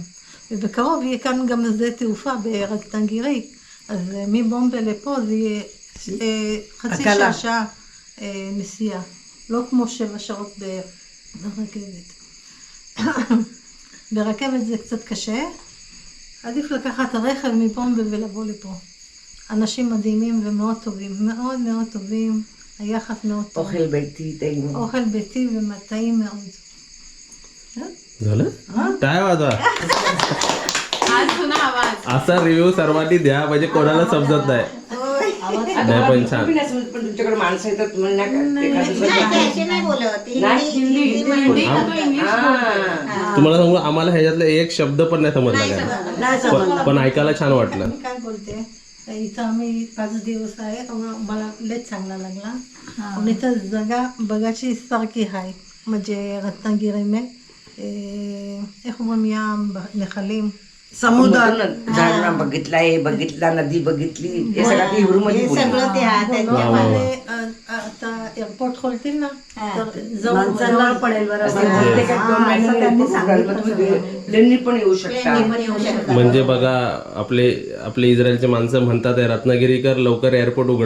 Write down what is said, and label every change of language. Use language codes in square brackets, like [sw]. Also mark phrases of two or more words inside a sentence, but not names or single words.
[he] ובקרוב יהיה כאן גם שדה תעופה ברטנגירי, אז מבומביי לפה זה יהיה חצי שעה נסיעה, לא כמו 7 שעות ברכבת. ברכבת זה קצת קשה, עדיף לקחת הרכב מבומביי ולבוא לפה. אנשים מדהימים ומאוד טובים, מאוד מאוד טובים, היחס מאוד טוב. אוכל ביתי, טעים. אוכל ביתי וטעים מאוד. [mr] झालं? काय वाजवा, आज जुना आवाज. असा रिव्ह्यू सर्वांनी द्या, म्हणजे कोणाला समजत नाही. नाही पण छान. तुम्ही नाही समजत, पण तुमच्याकडे माणसं येतात म्हणून नाही बोलत. हिंदी तुम्हाला सांगू, आम्हाला ह्याच्यातला एक शब्द पण नाही समजला काय, पण ऐकायला छान वाटलं. मी काय बोलते, इथं आम्ही 5 दिवस आहे, मला लय चांगला लागला. आणि इथं जागा बघायची सारखी आहे, म्हणजे रत्नागिरी [he] איך אומרים ים, נחלים. [mr] समुद्र झाडा बघितला, हे बघितला, नदी बघितली, हे सगळं हिब्रू मध्ये सगळं ते आता एअरपोर्ट खोलतील ना, तर माणसांना पडेल बरं. पण येऊ शकता. म्हणजे बघा, आपले इस्रायलचे माणसं म्हणतात आहे, रत्नागिरीकर लवकर एअरपोर्ट उघडा.